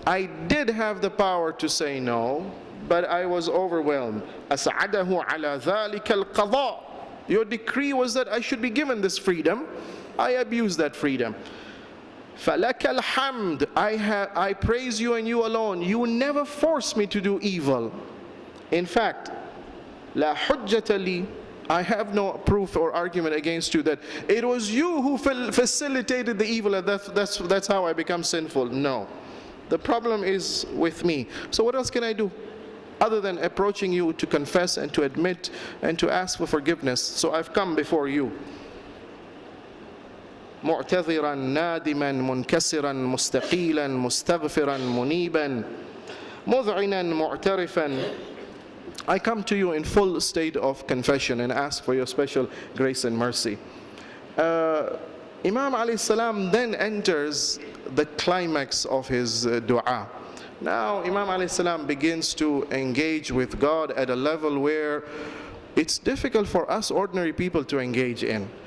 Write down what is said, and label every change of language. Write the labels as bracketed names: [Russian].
[English] I did have the power to say no, but I was overwhelmed. [Arabic] أَسْعَدَهُ عَلَى ذَلِكَ الْقَضَاء. [English] Your decree was that I should be given this freedom. I abused that freedom. [Arabic] فَلَكَ الْحَمْدِ. [English] I praise you and you alone. You never forced me to do evil. In fact, [Arabic] لَا حُجَّةَ لِي. [English] I have no proof or argument against you that it was you who facilitated the evil and that's how I become sinful. No. The problem is with me. So what else can I do other than approaching you to confess and to admit and to ask for forgiveness? So I've come before you. [Arabic] معتذرا نادما منكسرا مستقيلا مستغفرا منيبا مذعنا معترفا. [English] I come to you in full state of confession and ask for your special grace and mercy. Imam alayhi salam then enters the climax of his dua. Now Imam alayhi salam begins to engage with God at a level where it's difficult for us ordinary people to engage in.